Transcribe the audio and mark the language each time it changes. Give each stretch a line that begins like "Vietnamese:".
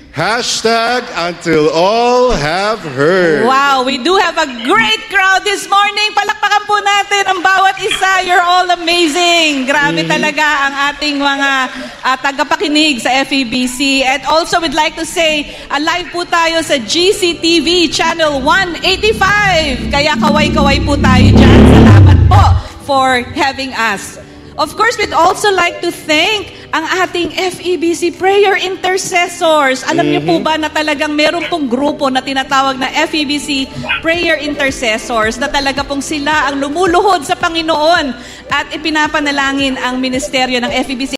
English: Hashtag until all have heard. Wow, we do have a great crowd this morning.
Filipino: Palakpakan po natin ang bawat isa.
English: You're all amazing.
Filipino: Grabe talaga ang ating mga tagapakinig sa FEBC.
English: And also, we'd like to say, live
Filipino: po tayo sa
English: GCTV Channel 185.
Filipino: Kaya kaway-kaway po tayo dyan. Salamat po
English: for having us. Of course, we'd also like to thank
Filipino: ang ating
English: FEBC Prayer Intercessors.
Filipino: Alam niyo po ba na talagang meron pong grupo na tinatawag na FEBC Prayer Intercessors na talaga pong sila ang lumuluhod sa Panginoon at ipinapanalangin ang ministeryo ng FEBC